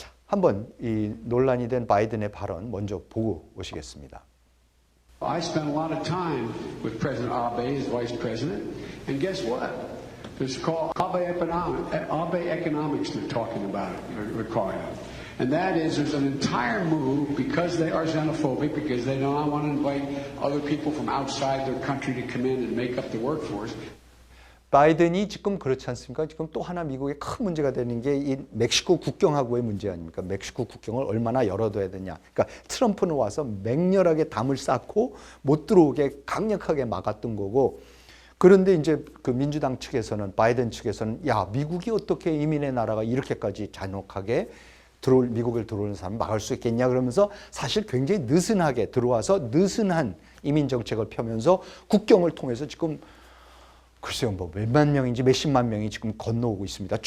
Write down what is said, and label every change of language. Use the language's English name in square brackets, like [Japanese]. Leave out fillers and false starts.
[Korean] 한번 이 논란이 된 바이든의 발언 먼저 보고 오시겠습니다. [English] I spent a lot of time with President Abe as vice president, and guess what? It's called Abe economics they're talking about, we're calling it. And that is, there's an entire move because they are xenophobic, because they don't want to invite other people from outside their country to come in and make up the workforce. [Korean] 바이든이 지금 그렇지 않습니까? 지금 또 하나 미국의 큰 문제가 되는 게 이 멕시코 국경하고의 문제 아닙니까? 멕시코 국경을 얼마나 열어둬야 되냐. 그러니까 트럼프는 와서 맹렬하게 담을 쌓고 못 들어오게 강력하게 막았던 거고, 그런데 이제 민주당 측에서는, 바이든 측에서는 미국이 어떻게 이민의 나라가 이렇게까지 잔혹하게 미국을 들어오는 사람을 막을 수 있겠냐 그러면서 사실 굉장히 느슨하게 들어와서 느슨한 이민 정책을 펴면서 국경을 통해서 지금 글쎄요, 몇만 명인지 몇십만 명이 지금 건너오고 있습니다.